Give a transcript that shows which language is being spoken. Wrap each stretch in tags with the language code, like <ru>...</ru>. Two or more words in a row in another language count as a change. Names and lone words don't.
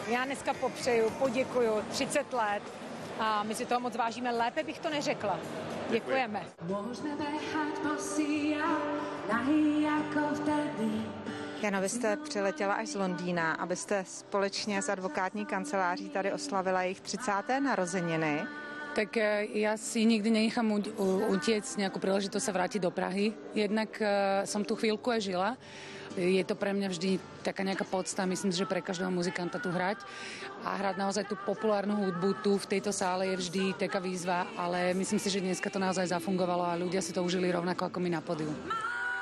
<cs>Já dneska popřeju, poděkuju, 30 let a my si toho moc vážíme, lépe bych to neřekla. Děkujeme. Jano, vy jste přiletěla až z Londýna, abyste společně s advokátní kanceláří tady oslavila jejich 30. narozeniny.</cs> <sk>Tak ja si nikdy nenechám utiecť nejakú príležitosť sa vrátiť do Prahy. Jednak som tu chvíľku aj žila. Je to pre mňa vždy taká nejaká podsta, myslím si, že pre každého muzikanta tu hrať. A hrať naozaj tú populárnu hudbu tu v tejto sále je vždy taká výzva, ale myslím si, že dneska to naozaj zafungovalo a ľudia si to užili rovnako ako my na pódiu.</sk>